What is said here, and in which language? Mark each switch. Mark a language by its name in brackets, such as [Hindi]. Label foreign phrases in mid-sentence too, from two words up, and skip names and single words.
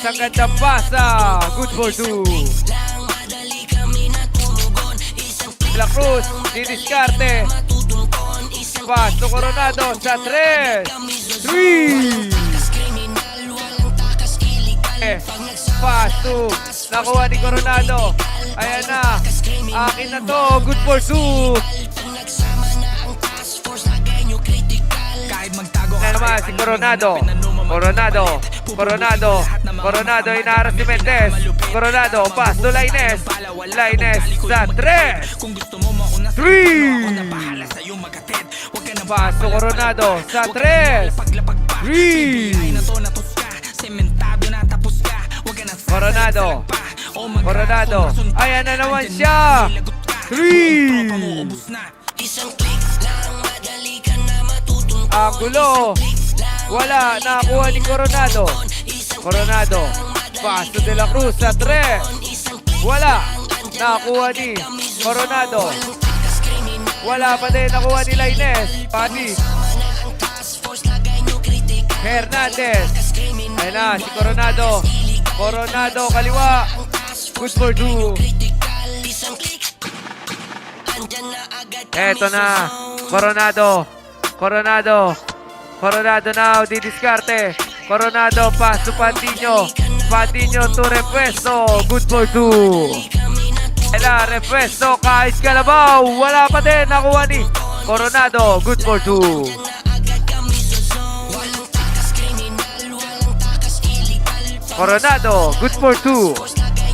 [Filipino] Ang gandang pasa. [English] Good for 2. [Filipino] La Cruz. Didiskarte. Paso Coronado sa 3. 3. Paso. Nakuha ni Coronado. Ayan na. Akin na to. [English] Good for 2. [Filipino] kahit magtago Na naman si Coronado. Coronado. Coronado. Coronado inaras si Mendez. Coronado. Paso Lainez. Lainez sa 3. Kung gusto mo mauna sa 3. bahala sa'yo magatid. Huwag ka na Paso Coronado sa 3. paglapag pa. 3. Na to natos ka, sementado na tapos ka. Huwag ka na Coronado. pa. O mag- Coronado. Ayan na naman siya. 3. Angulo. Wala. Nakuha ni Coronado. Coronado. Paso de la Cruz sa 3. Wala. Nakuha ni Coronado. Wala pa din. Nakuha ni Lainez. Pati. Hernandez. Ayan na. Si Coronado. Coronado. Kaliwa. [English] Good for 2. [Filipino] Eto na. Coronado. Coronado. Coronado now. Didiskarte. Coronado. Paso Pandino. Pandino to Repuesto. [English] Good for 2. [Filipino] Ela, Repuesto. Kahit Kalabaw. Wala pa din. Nakuha ni Coronado. [English] Good for 2. Coronado. Good for 2.